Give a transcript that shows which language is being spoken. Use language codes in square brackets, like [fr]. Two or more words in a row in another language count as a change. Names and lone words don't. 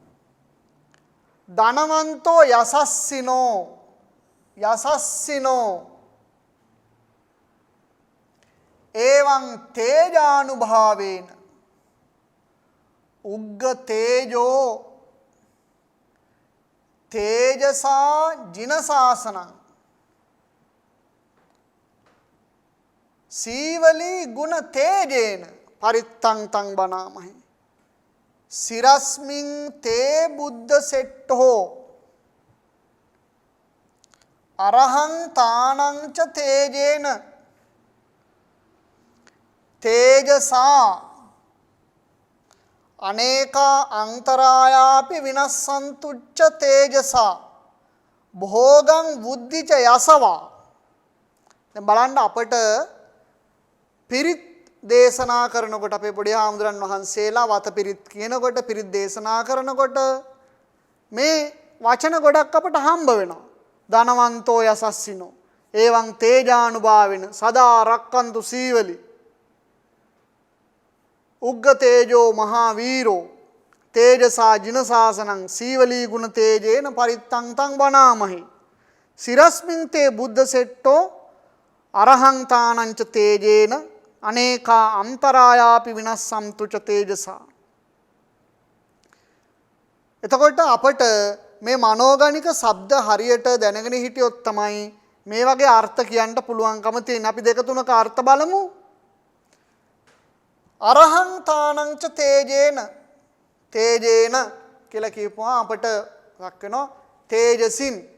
[pi] ධනවන්තෝ යසස්සිනෝ යසස්සිනෝ එවං තේජානුභාවේන උග්ග තේජෝ තේජසා ජිනසාසනං සීවලී ගුණ තේජේන පරිත්තං තං බනාමහි. සිරස්මින් තේ බුද්ධ සෙට්ඨෝ අරහං තානං ච තේජේන තේජසා අනේකා අන්තරායාපි විනස්සන්තුච්ච තේජසා භෝගං බුද්ධිච යසවා. [si] දැන් බලන්න අපට පිරිත් දේශනා කරනකොට අපේ පොඩි හාමුදුරන් වහන්සේලා වත පිරිත් කියනකොට පිරිත් දේශනා කරනකොට මේ වචන ගොඩක් අපට හම්බ වෙනවා. [pi] ධනවන්තෝ යසස්සිනෝ එවං තේජානුභාවෙන සදා රක්කන්තු සීවලි උග්ග තේජෝ මහා වීරෝ තේජසා ජිනසාසනං සීවලී ගුණ තේජේන පරිත්තං තං බනාමහි. සිරස්මින් තේ බුද්ධ සෙට්ටෝ අරහං තානං ච තේජේන අනේකා අන්තරායාපි විනස්සන්තු ච තේජසා. [si] එතකොට අපට මේ මනෝගණික ශබ්ද හරියට දැනගෙන හිටියොත් තමයි මේ වගේ අර්ථ කියන්න පුළුවන්කම තියෙන. අපි දෙක තුනක අර්ථ බලමු. [pi] අරහං තානං ච තේජේන තේජේන [si] කියලා කියපුවා අපට රක් වෙනවා තේජසින්.